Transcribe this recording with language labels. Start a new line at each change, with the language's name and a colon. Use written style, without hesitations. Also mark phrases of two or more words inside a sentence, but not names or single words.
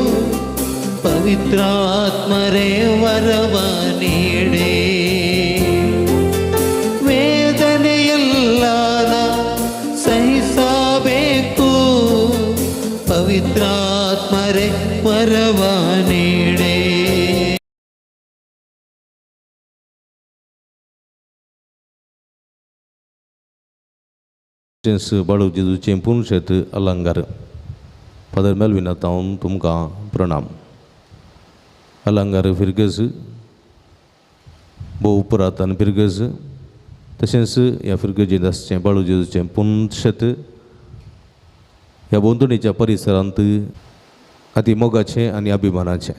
Kannada: ಪವಿತ್ರಾತ್ಮರೇ ವರವ ನೀಡಿ ವೇದನೆಯೆಲ್ಲ ನಾ ಸಹಿಸಬೇಕು. ಪವಿತ್ರಾತ್ಮರೇ ವರವ ನೀಡಿ.
Konkani: बाळू जेजूचे पूर्ण शेत अलंकार फादर मेलविन तावन तुमकां प्रणाम. अलंकार फिरगस भोव पुरातन फिरगस तशेंच ह्या फिरगजेंत आसचें बाळू जेजूचें पूर्ण शेत ह्या बोंदणीच्या परिसरांत अति मोगाचें आनी अभिमानाचें.